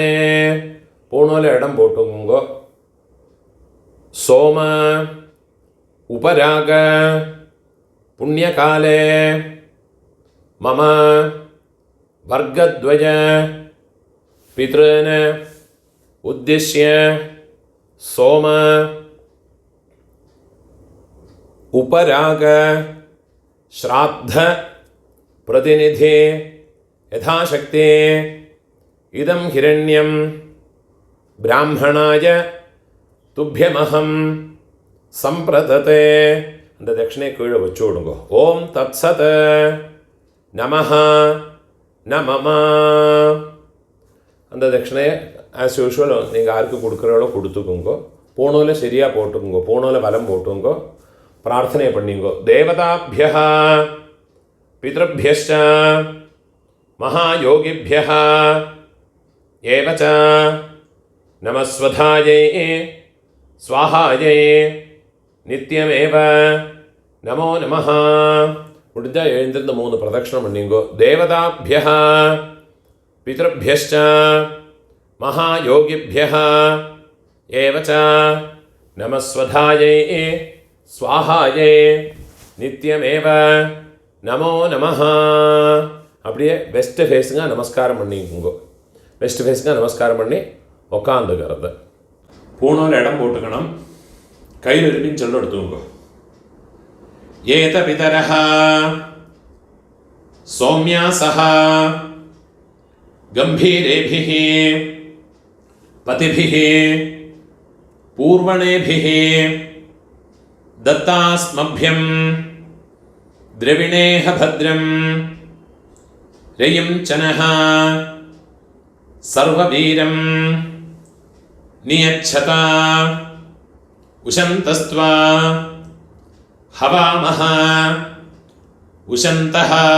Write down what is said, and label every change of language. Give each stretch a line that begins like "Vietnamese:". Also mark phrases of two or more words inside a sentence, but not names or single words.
Tamil: போனோல இடம் போட்டுக்குங்கோ.
Sanskrit: सोम उपराग पुण्यकाले मम वर्गद्वय पितॄन् उद्दिश्य सोम उपराग श्राद्ध प्रतिनिधि यथाशक्ति इदं हिरण्यं ब्राह्मणाय तुभ्यमहं संप्रदते.
Tamil: அந்த தட்சிணை கீழே வச்சு விடுங்க.
Sanskrit: ॐ तत्सत् नमः नमम.
Tamil: அந்த தட்சிணையை
English: as usual
Tamil: நீங்கள் யாருக்கு கொடுக்குறவளோ கொடுத்துக்குங்கோ. போனோல சரியாக போட்டுக்குங்கோ. போனோல வலம் போட்டுங்கோ. ப்ரார்த்தனை பண்ணிங்கோ.
Sanskrit: देवताभ्यः पितृभ्यश्च महायोगिभ्यः एव च नमस्वधायै स्वाहायै नित्यमेव नमो नमः.
Tamil: முடிஞ்சா எழுந்திருந்து 3 பிரதட்சணம் பண்ணிங்கோ.
Sanskrit: தேவதாभ्यः पितृभ्यश्च महायोगिभ्यः एव च नमस्वधायै स्वाहाये नित्यमेव नमो नमः.
Tamil: அப்படியே
English: west faceங்க
Tamil: நமஸ்காரம் பண்ணிக்குங்கோ.
English: west faceங்க
Tamil: நமஸ்காரம் பண்ணி உக்காந்துக்கிறது. பூணோல இடம் போட்டுக்கணும். கையில் இருப்பின்னு சொல்ல எடுத்துக்கோ.
Sanskrit: एत पितरः सौम्यासः गम्भीरेभिः पथिभिः पूर्वणेभिः दत्तास्मभ्यं द्रविणेह भद्रं रयिं चनः सर्ववीरं नियच्छता उशन्तस्त्वा हवामः उशन्तः